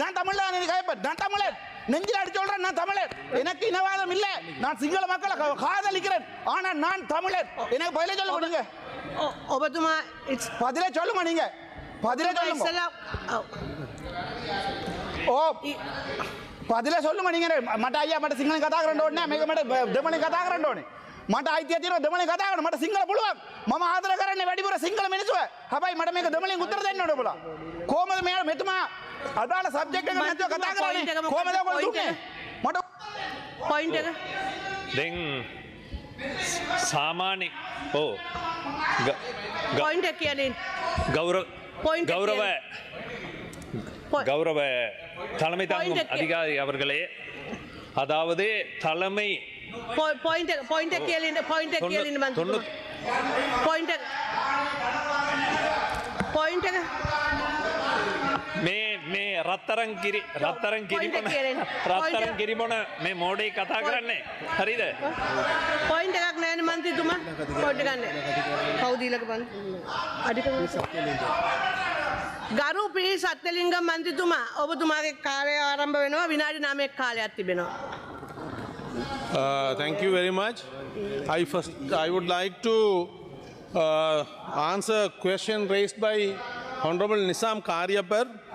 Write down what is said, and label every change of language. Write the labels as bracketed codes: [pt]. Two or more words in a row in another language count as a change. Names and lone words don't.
[ta] நான் தமிழ்ல கேட்பேன், நான் தமிழர், நெஞ்சில் அடிச்சு சொல்றேன், நான் தமிழர். எனக்கு இனவாதம் இல்லை, நான் சிங்கள மக்களை காதலிக்கிறேன், ஆனா நான் தமிழர். எனக்கு பதில சொல்லுங்க. நீங்க [si] ඔබතුමා [ta] பதில சொல்லுங்க, நீங்க பதில சொல்லுங்க. ஓ பதில சொல்லுங்க. [si] நீங்க මට අයියා මට සිංහලෙන් කතා කරන්න ඕනේ නැහැ, මේක මට දෙමළෙන් කතා කරන්න ඕනේ. මට අයිතිය තියෙනවා දෙමළෙන් කතා කරන්න, මට සිංහල පුළුවන්. මම ආදර කරන්නේ වැඩිපුර සිංහල මිනිස්සුව. හැබැයි මට මේක දෙමළෙන් උත්තර දෙන්න ඕනේ ඔබලා. කොහමද මෙතුමා අදාළ සබ්ජෙක්ට් එක නැතුව කතා කරන්නේ? කොහමද ඔයගොල්ලෝ දුන්නේ? මට පොයින්ට් එක දැන් සාමාන්‍ය පොයින්ට් එක කියන්නේ [ta] கௌரவ தலைமை தாங்கும் அதிகாரி அவர்களே, அதாவது தலைமை [si] පොයින්ට් එක කියලා පොයින්ට් එක මේ රත්තරන් කිරිබොන මේ මෝඩේ කතා කරන්නේ හරිද? පොයින්ට් එකක් නෑනේ මන්ත්‍රීතුමා. පොයින්ට් එකක් නෑ. කවුද ඊළඟ බං? අධිකරණ ගරු පී සත්‍යලිංගම් මන්ත්‍රීතුමා, ඔබතුමාගේ කාලය ආරම්භ වෙනවා. විනාඩි 9ක් කාලයක් තිබෙනවා. [en] Thank you very much. I would like to answer a question raised by Honorable Nisam Karyapar.